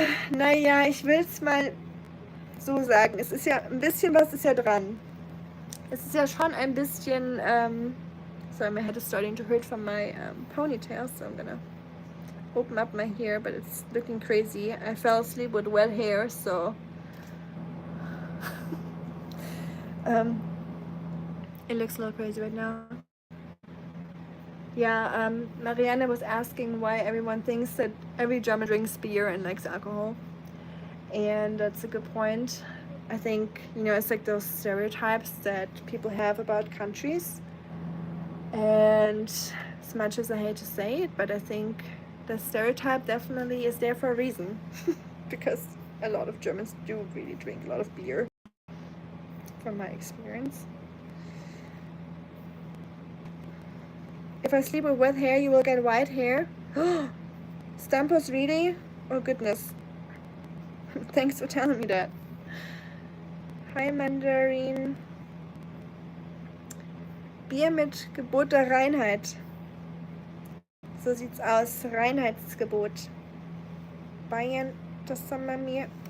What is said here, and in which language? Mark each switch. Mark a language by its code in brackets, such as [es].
[de] Naja, ich will es mal so sagen. Es ist ja ein bisschen was ist ja dran. Es ist ja schon ein bisschen... [en] sorry, my head is starting to hurt from my ponytail, so I'm gonna open up my hair, but it's looking crazy. I fell asleep with wet hair, so... it looks a little crazy right now. Yeah, Marianne was asking why everyone thinks that every German drinks beer and likes alcohol. And that's a good point. I think, you know, it's like those stereotypes that people have about countries. And as much as I hate to say it, but I think the stereotype definitely is there for a reason. Because a lot of Germans do really drink a lot of beer, from my experience. If I sleep with wet hair, you will get white hair. Stampos really? Oh goodness. Thanks for telling me that. Hi Mandarin. [de] Bier mit Gebot der Reinheit. So sieht's aus. Reinheitsgebot. Bayern, das haben wir mir.